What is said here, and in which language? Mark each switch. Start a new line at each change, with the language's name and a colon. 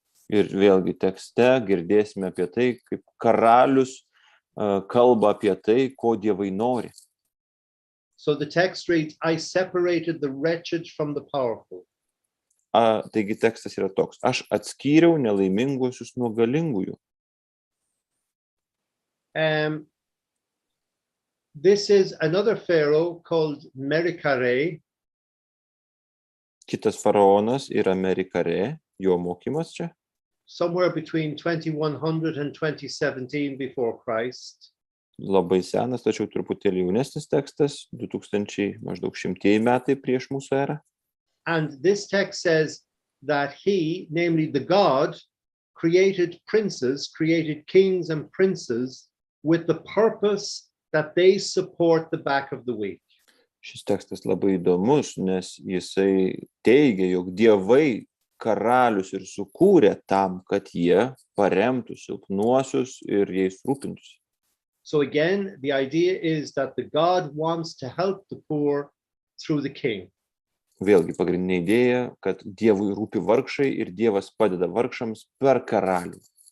Lithuanian: Ir vėlgi tekste girdėsime apie tai, kaip karalius kalba apie tai, ko dievai nori.
English: So the text reads, I separated the wretched from the powerful.
Lithuanian: Taigi tekstas yra toks: aš atskyriau nelaiminguosius nuo galingųjų.
English: This is another pharaoh called Merikare.
Lithuanian: Kitas faraonas yra Merikare, jo mokymas čia.
English: Somewhere between 2100 and 2017 before Christ.
Lithuanian: Labai senas, tačiau truputėlį jaunesnis tekstas, 2000 maždaug 100 metai prieš mūsų erą.
English: And this text says that he, namely the God, created princes, created kings and princes with the purpose that they support the back of the weak.
Lithuanian: Šis tekstas labai įdomus, nes jisai teigia, jog dievai karalius ir sukūrė tam, kad jie paremtų silpnuosius ir jais rūpintųsi.
English: So again, the idea is that the God wants to help the poor through the king.
Lithuanian: Vėlgi pagrindinė idėja, kad dievui rūpi vargšai ir dievas padeda vargšams per karalių.